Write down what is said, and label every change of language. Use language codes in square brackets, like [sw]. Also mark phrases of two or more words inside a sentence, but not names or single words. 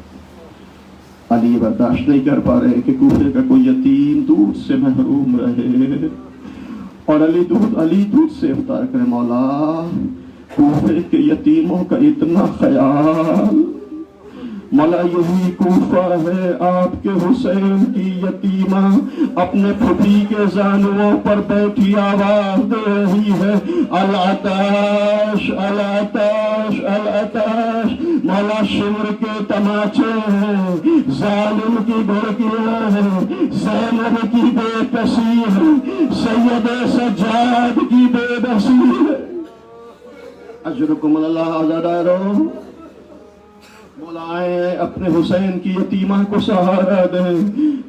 [ur] علی یہ برداشت نہیں کر پا رہے کہ کوفے کا کوئی یتیم دودھ سے محروم رہے اور علی دودھ سے افطار کرے۔ مولا کوفے کے یتیموں کا اتنا خیال، مولا یہی کوفہ ہے آپ کے حسین کی یتیمہ اپنے پھوپھی کے زانووں پر بیٹھی آواز دے رہی ہے، [ar] العطاش العطاش العطاش۔ [ur] مولا شمر کے تماچے ہیں، ظالم کی گھڑکیاں ہیں، زینب کی بے کسی ہے، سید سجاد کی بے بسی ہے۔ [ar] اجرکم اللہ [ur] آزادارو، بلائیں اپنے حسین کی یتیمہ کو سہارا دیں۔